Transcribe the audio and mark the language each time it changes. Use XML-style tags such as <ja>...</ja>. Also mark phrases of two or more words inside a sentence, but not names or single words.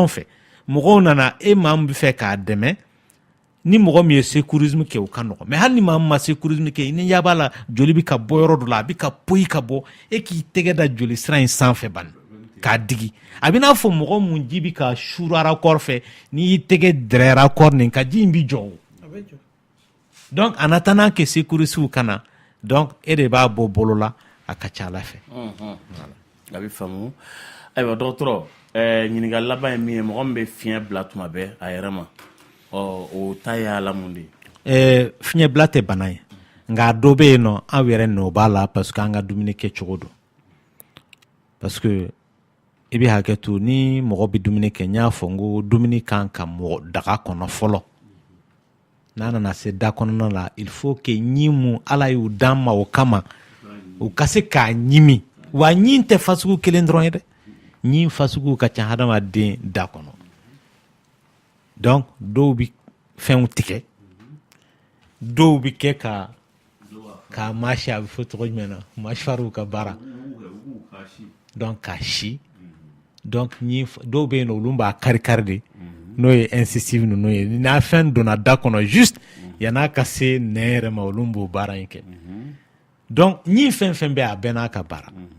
<bm>fɛ mɔgɔw nana e maa min bɛ fɛ k'a dɛmɛ ni mɔgɔ min ye secourisme kɛ o ka nɔgɔ mais hali ni maa min ma secourisme kɛ i ni ɲɛ b'a la joli bɛ ka bɔ yɔrɔ dɔ la a bɛ ka poyi ka bɔ e k'i tɛgɛ da joli sira in sanfɛ bani k'a digi a bɛ n'a fɔ mɔgɔ mun ji bɛ ka suru raccord fɛ n'i y'i tɛgɛ dɛrɛ raccord nin ka ji in bɛ jɔ o donc</bm> <fr>en attendant que secouristes</fr> <bm>ka na donc e de b'a bɔ bolo la a ka ca ala fɛ a bɛ faamu ayiwa dɔgɔtɔrɔ ɲininkali laban ye min ye mɔgɔ min bɛ fiɲɛ bila tuma bɛɛ a yɛrɛ ma o ta ye ala mun de ye fiɲɛ bila tɛ bana ye nka dɔ bɛ yen nɔ aw yɛrɛ nɔ b'a la parce que an ka dumuni kɛ cogo don parce que i bɛ hakɛ to ni mɔgɔ bɛ dumuni kɛ n y'a fɔ n ko dumuni kan ka mɔgɔ daga kɔnɔ fɔlɔ n'a nana se da kɔnɔna la</bm> <fr>il faut que</fr> <bm>ɲi mun ala y'u d'an ma o kama u ka se k'a ɲimi wa ɲi tɛ fasugu kelen dɔrɔn ye dɛ ɲi fasugu ka ca hadamaden da kɔnɔ donc dɔw bɛ fɛnw tigɛ dɔw bɛ kɛ ka mâcher a bɛ fɔ tɔgɔ jumɛn na mâchoire ka baara donc ka si donc dɔw bɛ yen nɔ olu b'a kari-kari de n'o ye incisive ninnu ye n'a fɛn donna da kɔnɔ juste yan'a ka se nɛn yɛrɛ ma olu b'o baara in kɛ donc ɲi fɛn fɛn bɛ a bɛɛ n'a ka baara</bm>